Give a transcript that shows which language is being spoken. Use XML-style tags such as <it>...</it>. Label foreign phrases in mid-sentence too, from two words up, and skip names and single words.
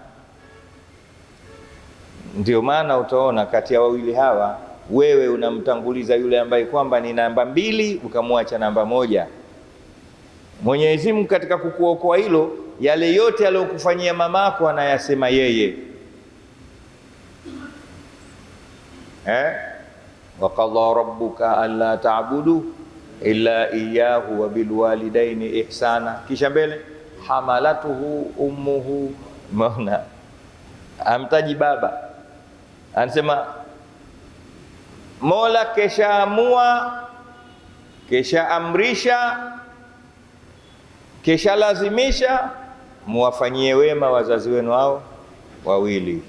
<sw>Ndio maana utaona kati ya wawili hawa wewe unamtanguliza yule ambaye kwamba ni namba 2 ukamwacha namba 1. Mwenyezi Mungu katika kukuokoa hilo, yale yote aliyokufanyia mamako anayasema yeye.</sw> <ar>وقضى ربك ألا تعبدوا إلا إياه وبالوالدين إحسانا.</ar> <sw>Kisha mbele</sw> <ar>حملته أمه.</ar> <sw>Maana amtaji baba, anasema Mola keshaamua, kesha amrisha, kesha lazimisha muwafanyie wema wazazi wenu hao wawili.</sw>